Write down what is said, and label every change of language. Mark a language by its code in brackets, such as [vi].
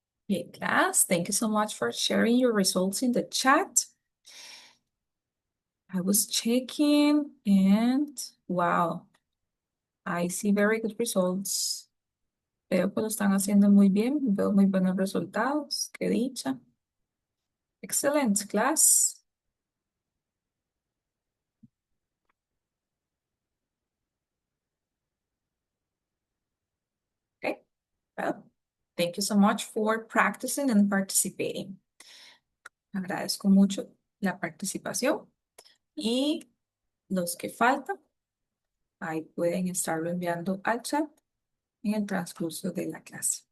[en] Okay, class, thank you so much for sharing your results in the chat. I was checking and wow, I see very good results. [es] Veo que lo están haciendo muy bien, veo muy buenos resultados, qué dicha. [en] Excellent, class. Okay, well, thank you so much for practicing and participating. [es] Agradezco mucho la participación y los que faltan, ahí pueden estarlo enviando al chat en el transcurso de la clase.